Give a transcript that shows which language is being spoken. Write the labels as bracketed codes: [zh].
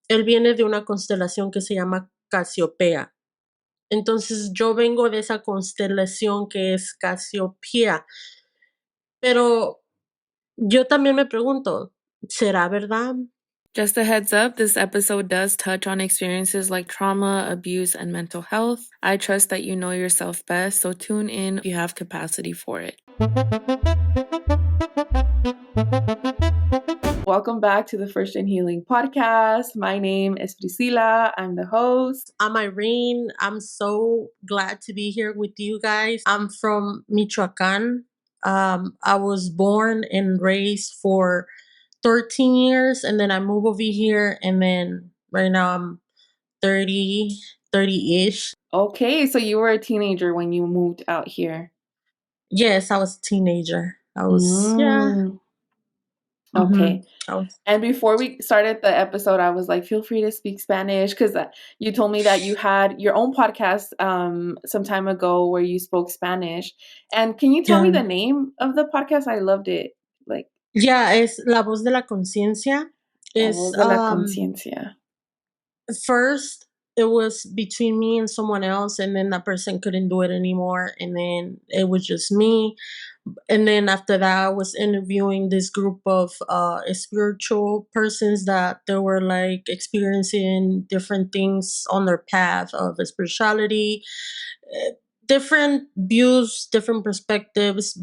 [es] él viene de una constelación que se llama Casiopea. Entonces yo vengo de esa constelación que es Casiopea, pero yo también me pregunto, ¿será verdad? [en] Just a heads up, this episode does touch on experiences like trauma, abuse, and mental health. I trust that you know yourself best, so tune in if you have capacity for it. Welcome back to the First in Healing podcast. My name is Priscila. I'm the host. I'm Irene. I'm so glad to be here with you guys. I'm from Michoacan. I was born and raised for 13 years, and then I moved over here, and then right now I'm 30-ish. Okay, so you were a teenager when you moved out here. Yes, I was a teenager. Yeah. Okay. I was, And before we started the episode, I was like, feel free to speak Spanish, because you told me that you had your own podcast some time ago where you spoke Spanish. And can you tell me the name of the podcast? I loved it. Like, [es] es La Voz de la Conciencia. La Voz de la Conciencia. [en] First, it was between me and someone else, and then that person couldn't do it anymore, and then it was just me. And then after that, I was interviewing this group of spiritual persons that they were like experiencing different things on their path of spirituality, different views, different perspectives.